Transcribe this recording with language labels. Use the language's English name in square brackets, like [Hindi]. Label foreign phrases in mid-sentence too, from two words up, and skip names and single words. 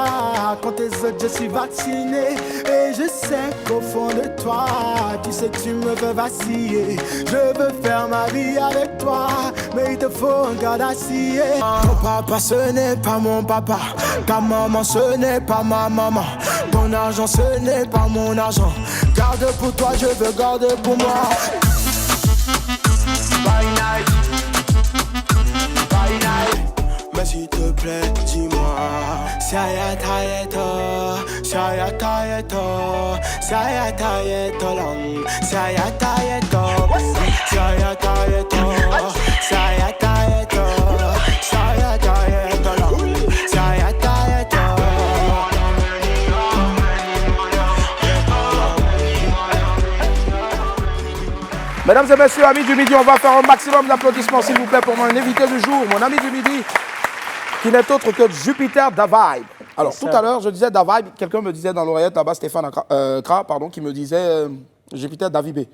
[French] Quand tes autres je suis vacciné. Et je sais qu'au fond de toi, tu sais que tu me veux vaciller. Je veux faire ma vie avec toi, mais il te faut un gars d'acier. Ton papa ce n'est pas mon papa, ta maman ce n'est pas ma maman, ton argent ce n'est pas mon argent. Garde pour toi, je veux garder pour moi. [English] Bye night, bye night. [French] Mais s'il te plaît, dis-moi. Saya tayeto, saya tayeto, saya tayeto long, saya tayeto, saya tayeto, saya tayeto, saya tayeto long, saya tayeto. Mesdames et messieurs, amis du midi, on va faire un maximum d'applaudissements, s'il vous plaît, pour mon invité du jour, mon ami du midi, qui n'est autre que Jupiter Da Vibe. Alors, tout à l'heure, je disais Da Vibe, quelqu'un me disait dans l'oreillette là-bas, Stéphane Kra, pardon, qui me disait Jupiter Da Vibe.